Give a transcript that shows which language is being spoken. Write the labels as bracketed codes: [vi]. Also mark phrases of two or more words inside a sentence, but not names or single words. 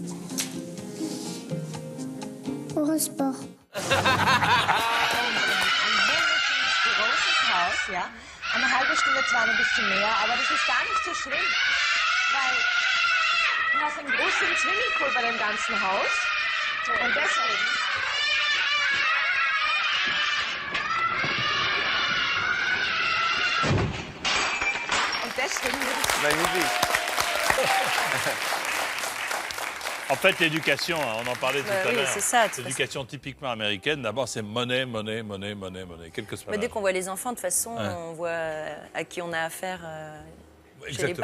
[de] Eurosport. Großes Haus, ja. Eine halbe Stunde zwar ein bisschen mehr, aber das ist gar nicht so schlimm. Weil du hast einen großen Swimmingpool bei dem ganzen Haus. Und deswegen. Und deswegen würde ich. [fr] Magnifique. En fait, l'éducation, hein, on en parlait tout à oui, l'heure. c'est ça, de toute L'éducation typiquement américaine, d'abord, c'est monnaie. Quel que soit Mais dès l'âge. qu'on voit les enfants, de toute façon, Ouais. on voit à qui on a affaire chez les Exactement.